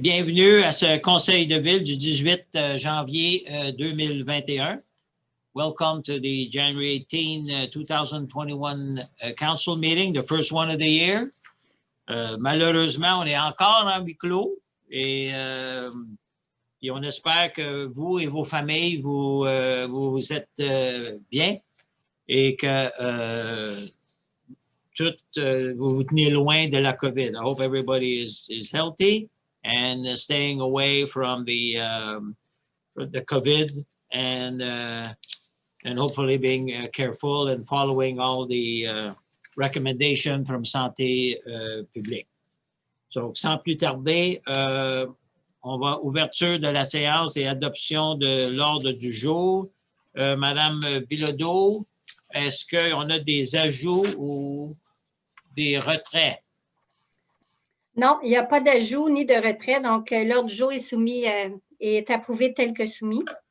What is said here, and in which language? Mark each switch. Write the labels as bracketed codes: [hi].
[fr] Bienvenue à ce Conseil de ville du 18 janvier 2021. [en] Welcome to the January 18, 2021 council meeting, the first one of the year. [fr] Malheureusement, on est encore en huis clos et on espère que vous et vos familles, vous êtes bien et que vous vous tenez loin de la COVID. [en] I hope everybody is healthy and staying away from the COVID and hopefully being careful and following all the recommendations from Santé publique. [fr] Donc, sans plus tarder, on va ouverture de la séance et adoption de l'ordre du jour. Madame Bilodeau, est-ce qu'on a des ajouts ou des retraits? Non, il n'y a pas d'ajout ni de retrait, donc l'ordre du jour est soumis est approuvé tel que soumis.